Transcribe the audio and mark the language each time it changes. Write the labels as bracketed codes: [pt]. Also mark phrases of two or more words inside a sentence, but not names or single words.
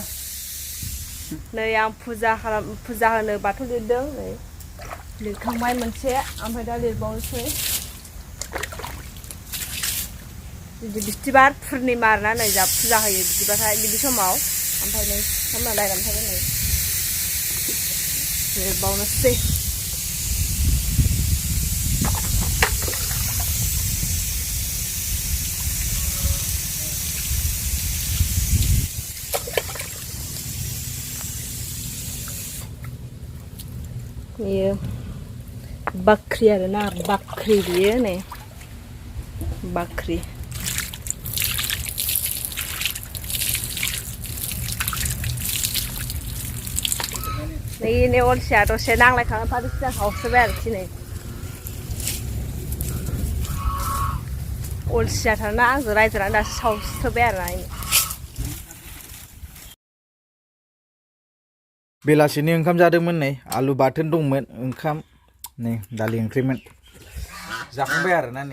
[brx] नै आं फुजा होनो बाथौ लिरदों नै लिरखांबाय मोनसे ओमफ्राय दा लिरबावनोसै बिस्थिबार पुर्निमा आरोना नै जा फुजा होयो बिदिबाथाय बिदि समाव ओमफ्राय नै खामना लायनानै थागोन नै लिरबावनोसै [hi] ये बकरी है ना बकरी ये ने बकरी [brx] नहीं ने और से तो से नांग लायखांनो फादोंसो हावसोबाय आरोखि नै अलसियाथारना आंजों रायजानानै दासो सावसोबाय आरो ना बेलासिनि ओंखाम जादोंमोन नै आलु बाथोन दंमोन ओंखाम नै दालि ओंख्रिमोन जाखांबाय आरो ना नै